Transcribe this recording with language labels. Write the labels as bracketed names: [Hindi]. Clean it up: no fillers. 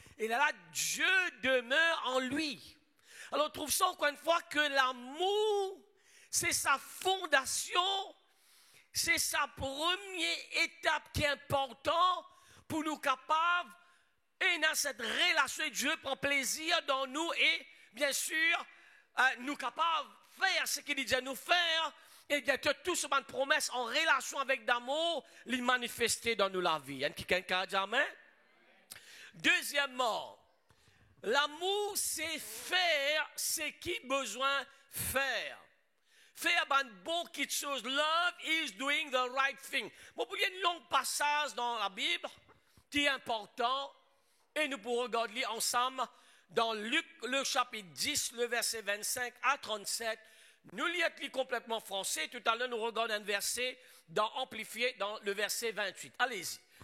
[French] Et là, Dieu demeure en lui. Alors, on trouve ça encore une fois que l'amour, c'est sa fondation, c'est sa première étape qui est importante pour nous capables, et dans cette relation, Dieu prend plaisir dans nous et, bien sûr, nous capables de faire ce qu'il dit à nous faire, et bien que tout ce une promesse en relation avec l'amour, les manifester dans nous la vie. Il y a quelqu'un qui a dit amen? Deuxièmement, l'amour, c'est faire ce qu'il a besoin de faire. Faire une bonne petite chose. [English] Love is doing the right thing. [French] Bon, il y a un long passage dans la Bible qui est important et nous pourrons regarder ensemble dans Luc, le chapitre 10, le verset 25 à 37. Nous lisons complètement français. Tout à l'heure, nous regardons un verset dans Amplifié, dans le verset 28. Allez-y.